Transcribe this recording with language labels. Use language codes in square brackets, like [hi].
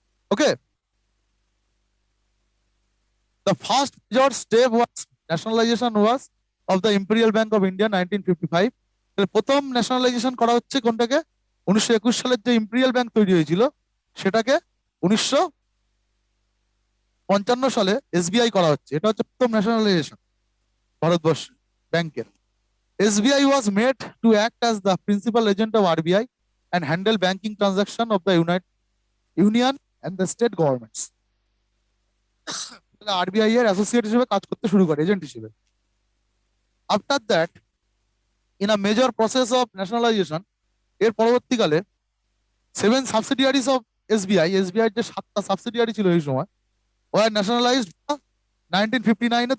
[en] Okay, the first major step was nationalization was of the imperial bank of India 1955। [bn] প্রথম nationalisation করা হচ্ছে কোনটাকে? 1921 সালের যে ইম্পেরিয়াল ব্যাংক তৈরি হয়েছিল সেটাকে 1955 সালে এসবিআই করা হচ্ছে। এটা হচ্ছে প্রথম ন্যাশনালাইজেশন ভারতবর্ষ ব্যাংকের। [en] SBI was made to act as the principal agent of RBI and handle banking transaction of the Union and the state governments. [bn] RBI এর অ্যাসোসিয়েট হিসেবে কাজ করতে শুরু করে, এজেন্ট হিসেবে। [en] after that, in a major process of nationalization, [bn] এর পরবর্তীকালে [en] 7 subsidiaries of SBI, [bn] SBI যে 7টা সাবসিডিয়ারি ছিল এই সময়, ওয়ার ন্যাশনালাইজড 1959-এ।